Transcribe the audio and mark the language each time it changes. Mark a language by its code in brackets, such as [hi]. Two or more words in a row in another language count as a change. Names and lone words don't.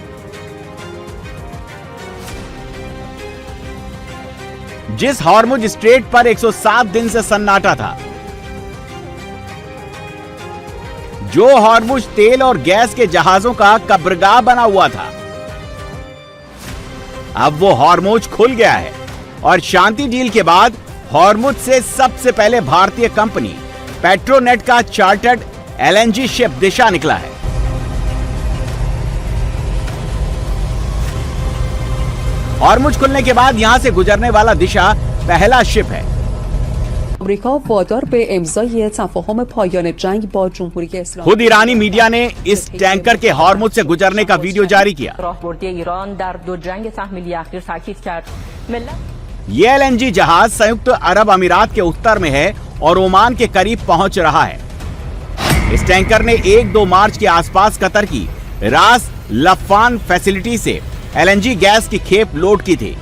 [hi] जिस हॉर्मुज स्ट्रेट पर 107 दिन से सन्नाटा था, जो हॉर्मुज तेल और गैस के जहाजों का कब्रगाह बना हुआ था, अब वो हॉर्मुज खुल गया है और शांति डील के बाद हॉर्मुज से सबसे पहले भारतीय कंपनी पेट्रोनेट का [en] chartered LNG ship [hi] दिशा निकला है। हॉर्मुज खुलने के बाद यहां से गुजरने वाला दिशा पहला शिप है। [fa] अमेरिका वادار به امضای تفاهم پایان جنگ با جمهوری اسلامی। [hi] खुद ईरानी मीडिया ने इस टैंकर के हॉर्मुज से गुजरने का वीडियो जारी किया। ये एलएनजी जहाज संयुक्त अरब अमीरात के उत्तर में है और ओमान के करीब पहुंच रहा है। इस टैंकर ने 1-2 मार्च के आसपास कतर की रास लफान फैसिलिटी से एलएनजी गैस की खेप लोड की थी।